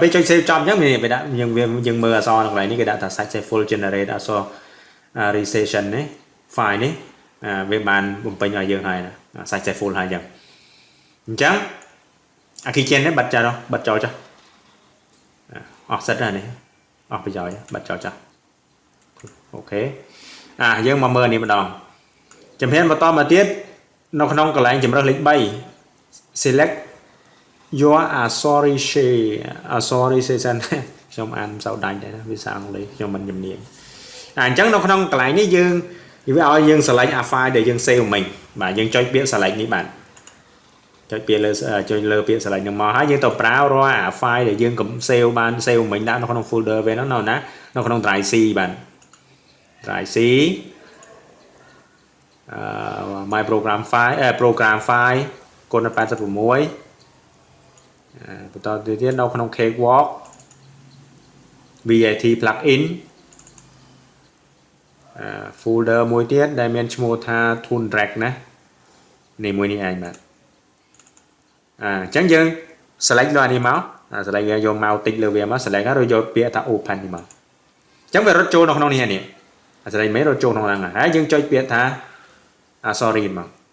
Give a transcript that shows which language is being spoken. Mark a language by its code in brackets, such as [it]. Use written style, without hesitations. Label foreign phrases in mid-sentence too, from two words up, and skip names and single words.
[km] ពេលចុច save ចប់អញ្ចឹងវាដាក់យើងមើលអក្សរនៅកន្លែងនេះគេដាក់ថា [en] successful generate [km] អក្សរ recession នេះ file នេះវាបានបំពេញឲ្យយើងហើយណា successful ហើយអញ្ចឹងអា keychain នេះបិទ ចោលចុះអស់សិតហើយនេះអស់ប្រយោជន៍បិទចោលចុះអូខេយើងមកមើលនេះម្ដងជំហានបន្តមកទៀតនៅក្នុង កន្លែងជំរើសលេខ3 [en] select your authorization [km] ខ្ញុំអានមិនសូវដាច់ដែរណាភាសាអង់គ្លេសខ្ញុំមិនជំនាញ អញ្ចឹងនៅក្នុងកន្លែងនេះយើងវាឲ្យយើង [en] select file [km] ដែលយើង save មិញបាទយើងចុចពាក្យ select នេះបាទចុចពាក្យលើពាក្យ select នឹងមកហើយយើងទៅប្រើរាល់ file ដែលយើង save បាន save មិញដាក់នៅក្នុង folder វាហ្នឹងណានៅក្នុង [en] drive C [km] បាទ [en] drive C my program file [km] គុណ86 បន្តទៅទៀតនៅក្នុង [en] cakewalk VAT plugin folder [km] មួយទៀតដែលមានឈ្មោះថា Toontrack ណានេះមួយនេះឯងបាទអញ្ចឹងយើង select លើអានេះមក select យកមកតិចលើវាមក select ហើយrồiយកពាក្យថា open នេះមកអញ្ចឹងវារត់ចូលនៅក្នុងនេះនេះ select មិនរត់ចូលក្នុងហ្នឹងហើយយើងចុចពាក្យថា sorry មក